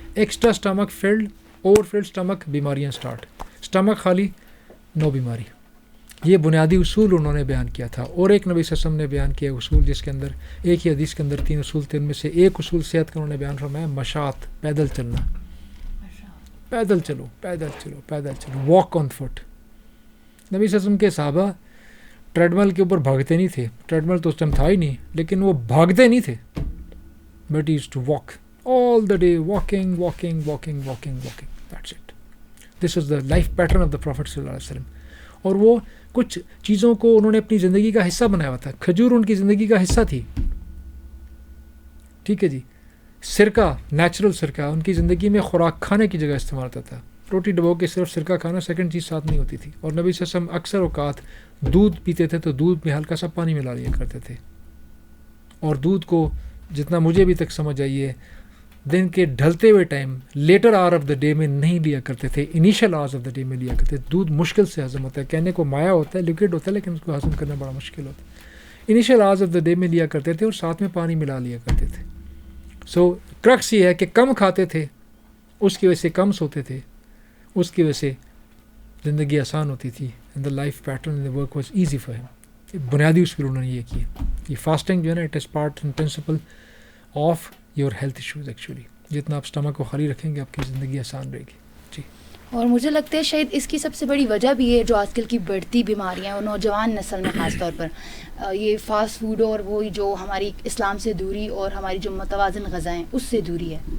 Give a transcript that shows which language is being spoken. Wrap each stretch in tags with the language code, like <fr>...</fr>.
<en>Extra stomach filled, over filled stomach, بیماریاں start.</en> <ur>Stomach خالی، نو بیماری. یہ بنیادی اصول انہوں نے بیان کیا تھا. اور ایک نبی صلی اللہ علیہ وسلم نے بیان کیا اصول، جس کے اندر ایک ہی حدیث کے اندر 3 اصول تھے. ان میں سے ایک اصول صحت کا انہوں نے بیان فرمایا، مشاط، پیدل چلنا. پیدل چلو، پیدل چلو، پیدل چلو،</ur> <en>Walk on foot.</en> <ur>نبی صلی اللہ علیہ وسلم کے صحابہ ٹریڈمل کے اوپر بھاگتے نہیں تھے، ٹریڈمل تو اس ٹائم تھا ہی نہیں، لیکن وہ بھاگتے نہیں تھے،</ur> <en>but he used to walk all the day, walking walking</en> <ur>walking walking walking.</ur> <en>That's it. This is the life pattern of the prophet صلی اللہ علیہ وسلم.</en> <ur>اور وہ کچھ چیزوں کو انہوں نے اپنی زندگی کا حصہ بنایا ہوا تھا. کھجور ان کی زندگی کا حصہ تھی، ٹھیک ہے جی. سرکہ، نیچرل سرکہ ان کی زندگی میں خوراک کھانے کی جگہ استعمال ہوتا تھا. روٹی ڈبو کے صرف سرکہ کھانا، سیکنڈ چیز ساتھ نہیں ہوتی تھی. اور نبی صلی اللہ علیہ وسلم اکثر اوقات دودھ پیتے تھے تو دودھ میں ہلکا سا پانی ملا لیا کرتے تھے. اور دودھ کو جتنا مجھے ابھی تک سمجھ آئی ہے، دن کے ڈھلتے ہوئے time,</ur> <en>later hour of the day</en> <ur>میں نہیں لیا کرتے تھے،</ur> <en>initial hours of the day</en> <ur>میں لیا کرتے تھے. دودھ مشکل سے ہضم ہوتا ہے، کہنے کو مایا ہوتا ہے، لیکوڈ ہوتا ہے، لیکن اس کو ہضم کرنا بڑا مشکل ہوتا ہے.</ur> <en>initial hours of the day</en> <ur>میں لیا کرتے تھے اور ساتھ میں پانی ملا لیا کرتے تھے. سو کرکس یہ ہے کہ کم کھاتے تھے، اس کی وجہ سے کم سوتے تھے، اس کی وجہ سے زندگی آسان ہوتی تھی.</ur> <en>And the life pattern in the work was easy for ہم.</en> <ur>بنیادی اصول انہوں نے یہ کیا. یہ فاسٹنگ جو ہے نا،</ur> <en>It is part and principle of your health issues.</en> <ur>Actually جتنا آپ اسٹمک کو خالی رکھیں گے آپ کی زندگی آسان رہے گی. جی. اور مجھے لگتا ہے شاید اس کی سب سے بڑی وجہ بھی ہے جو آج کل کی بڑھتی بیماریاں اور نوجوان نسل میں خاص طور پر یہ فاسٹ فوڈ اور وہی جو ہماری اسلام سے دوری اور ہماری جو متوازن غذائیں اس سے دوری ہے.</ur>